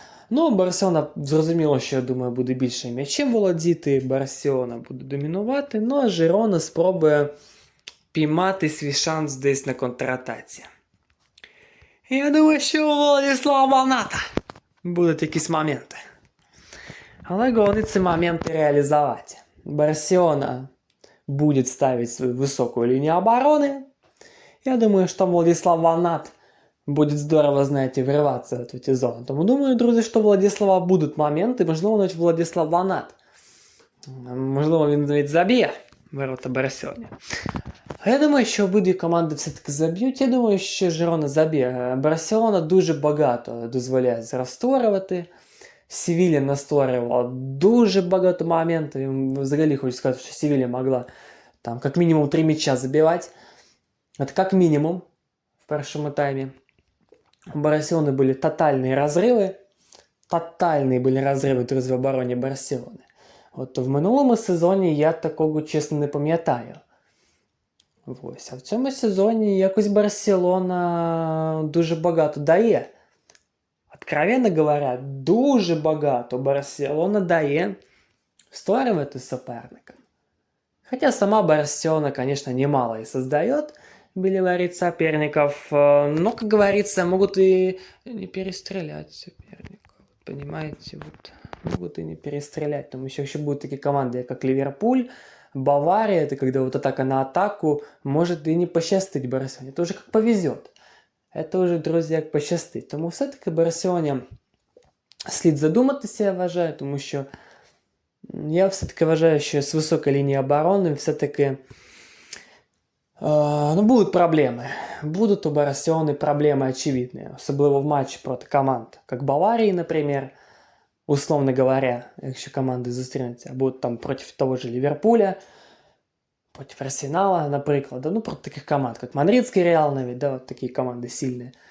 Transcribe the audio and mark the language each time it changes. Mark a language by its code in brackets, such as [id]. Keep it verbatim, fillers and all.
[uk] Ну, Барселона, зрозуміло, що, я думаю, буде більше м'ячем володіти, Барселона буде домінувати, ну, а Жерона спробує піймати свій шанс десь на контратаці. Я думаю, що у Владислава Боната будуть якісь моменти. Але головне ці моменти реалізувати. Барселона буде ставити свою високу лінію оборони. Я думаю, що там [ru] Владислав Бонат будет здорово, знаете, врываться в эту зону. [uk] Тому думаю, друзі, що у Владислава будуть моменти, можливо, навіть Владислав Бонат. Можливо, він навіть заб'є ворота Барселони. А я думаю, що обидві команди все-таки заб'ють. Я думаю, що Жерона заб'є. Барселона дуже багато дозволяє розтворювати. Севілля настворювала дуже багато моментів. І взагалі хочу сказати, що Севілля могла там як мінімум три м'яча забивати. Це як мінімум в першому таймі. [ru] У Барселоны были тотальные разрывы. Тотальные были разрывы [uk] в обороні Барселони. От в минулому сезоні я такого, чесно, не пам'ятаю. Ось. А в цьому сезоні якось Барселона дуже багато дає. [ru] Откровенно говоря, [uk] дуже багато Барселона дає створювати суперника. [ru] Хоча сама Барселона, конечно, немало і создает, были варить соперников, но, как говорится, могут и не перестрелять соперников, понимаете, вот, могут и не перестрелять, там еще, еще будут такие команды, как Ливерпуль, Бавария, это когда вот атака на атаку, может и не посчастить Барселоне, это уже как повезет, это уже, друзья, как посчастить, тому все-таки Барселоне [uk] слід задуматися, я вважаю, тому що я все-таки вважаю, що з високої лінії оборони все-таки Uh, ну, будуть проблеми. Будуть у Барселони проблеми очевидні. Особливо в матчі проти команд, як Баварії, наприклад, [ru] условно говоря, [uk] якщо команди зустрінуться, будуть там проти того ж Ліверпуля, проти Арсенала, наприклад, ну, проти таких команд, як Мадридський Реал, навіть, да, от такі команди сильні.